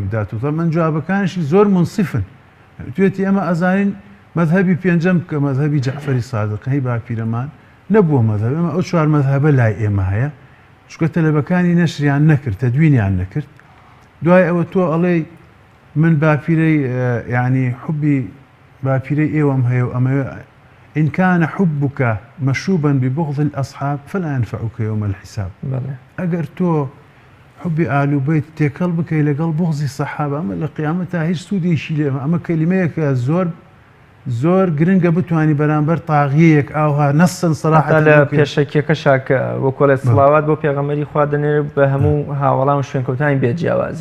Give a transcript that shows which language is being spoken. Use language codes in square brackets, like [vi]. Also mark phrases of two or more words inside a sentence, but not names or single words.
[ckb] بدات و من جوابەکانشی زۆر منصفن توێتی ئەمە ئەزانین مەذهبی پێنجەم کە مەذهبی جەعفەری سادق هەی باپیرەمان نەبووە مەذهب ئەمە ئەو چوار مەذهبە لای ئێمە هەیە چونکە تەلەبەکانی نەشریان نەکرد تەدوینیان نەکرد دوای ئەوە تۆ ئەڵێ من باپیرەی یعنی حبی باپیرەی ئێوەم هەیە و ئەمە [ar] إن كان حبك مشوبا ببغض الأصحاب فلا ينفعك يوم الحساب [ckb] ئەگەر تۆ حبی ئال و بەیت تێکەڵ بکەی لەگەڵ بغضی سەحابە ئەمە لە قیامەتە هیچ سوودێکی لێ ئەمە کەلیمەیەکە زۆر گرنگە بتوانی بەرامبەر تاغیەک ئاوها نەسن سەراحەت لە پێشەکێکە شاکە وەکۆڵێت سڵاوات بۆ پێغەمبەری خوا دەنێر بە هەموو هاوەڵام شوێنکەوتانی بێجیاوازی